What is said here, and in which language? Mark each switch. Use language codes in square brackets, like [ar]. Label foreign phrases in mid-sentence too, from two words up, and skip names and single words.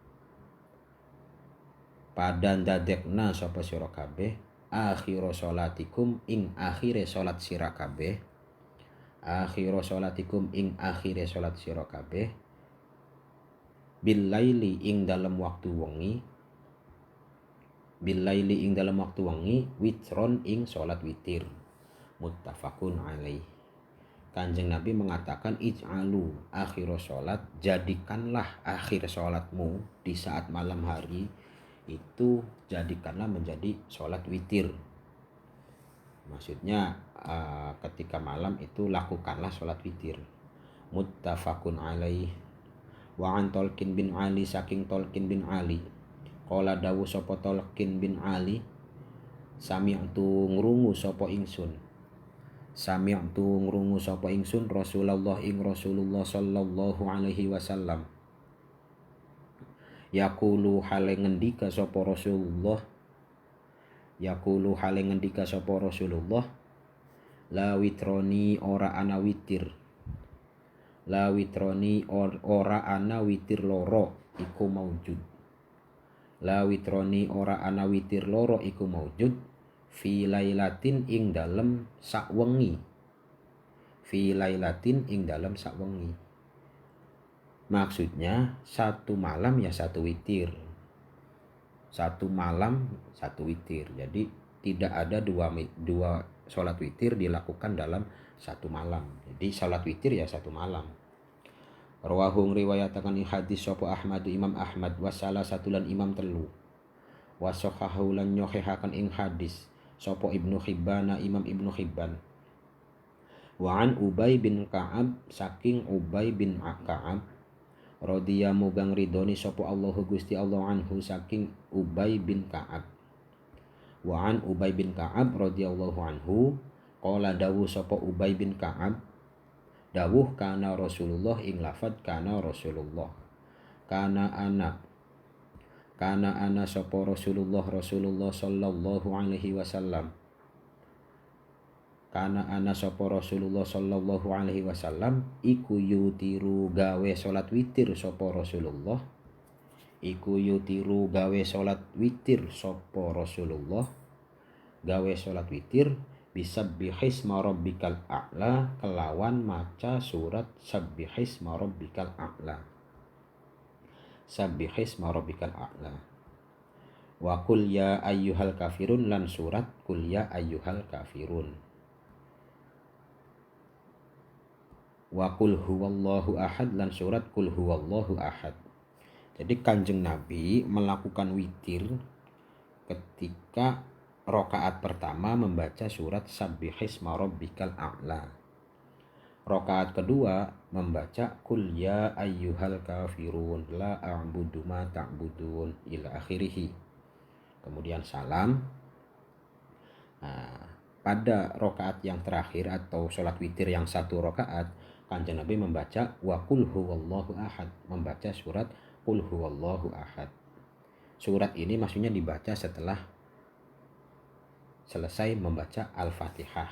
[jv] pada ndadekna sapa sira kabeh [ar] آخر صلاتكم [jv] ing akhire salat sira kabeh, [ar] آخر صلاتكم [jv] ing akhire salat sira kabeh, [ar] بالليل [jv] ing dalem waktu wengi, [ar] بالليل [jv] ing dalem waktu wengi, witron ing salat witir. [ar] متفق عليه. [id] Kanjeng Nabi mengatakan [ar] اجعلوا آخر صلاة, [id] jadikanlah akhir sholatmu di saat malam hari itu jadikanlah menjadi sholat witir. Maksudnya ketika malam itu lakukanlah sholat witir. [ar] متفق عليه. وعن [jv] Tolkin bin Ali saking Tolkin bin Ali qala dawu sapa Tolkin bin Ali, sami'tu ngrungu sapa ingsun, sami'tu ngrungu sapa ingsun Rasulullah ing Rasulullah [ar] صلى الله عليه وسلم, [jv] yaqulu hale ngendika sapa Rasulullah, yaqulu hale ngendika sapa Rasulullah, [ar] لا وتران [jv] ora ana witir, [ar] لا وتران [jv] ora ana witir loro iku maujud, [ar] لا وتران [jv] ora ana witir loro iku maujud [ar] في ليلة [jv] ing dalem sak wengi, [ar] في ليلة [jv] ing dalem sak wengi. [id] Maksudnya satu malam ya satu witir, satu malam satu witir. Jadi tidak ada dua sholat witir dilakukan dalam satu malam. Jadi sholat witir ya satu malam. [jv] Rawahung riwayatakan ing hadis sapa Ahmad Imam Ahmad wa salah satulan imam telu, [ar] وصححه [jv] lan nyohehaken ing hadis sapa Ibnu Hibban Imam Ibnu Hibban, [ar] وعن [jv] Ubay bin Ka'ab saking Ubay bin Ka'ab radhiya mugang ridhoni sapa Allahu Gusti Allah anhu saking Ubay bin Ka'ab, [ar] وعن [jv] Ubay bin Ka'ab [ar] رضي الله عنه [jv] qala dawuh sapa Ubay bin Ka'ab, dawuh kana Rasulullah ing lafad kana Rasulullah, kana ana sapa Rasulullah [ar] صلى الله عليه وسلم, [jv] Kana ana sapa Rasulullah [ar] صلى الله عليه وسلم [jv] iku yutiru gawe salat witir sapa Rasulullah. Iku yutiru gawe salat witir sapa Rasulullah. Gawe salat witir [ar] بسبح اسم ربك الأعلى [jv] kelawan maca surat [ar] سبح اسم ربك الأعلى. سبح اسم ربك الأعلى. وقل يا أيها الكافرون [jv] lan surat [ar] قل يا أيها الكافرون. وقل هو الله أحد [jv] lan surat [ar] قل هو الله أحد. [id] Jadi Kanjeng Nabi melakukan witir ketika rakaat pertama membaca surat [ar] سبح اسم ربك الأعلى. [id] Rakaat kedua membaca [ar] قل يا أيها الكافرون لا أعبد ما تعبدون إلى آخره. [id] Kemudian salam. Nah, pada rakaat yang terakhir atau sholat witir yang satu rakaat, Kanjeng Nabi membaca [ar] وقل هو الله أحد, [id] membaca surat [ar] قل هو الله أحد. [id] Surat ini maksudnya dibaca setelah selesai membaca Al-Fatihah.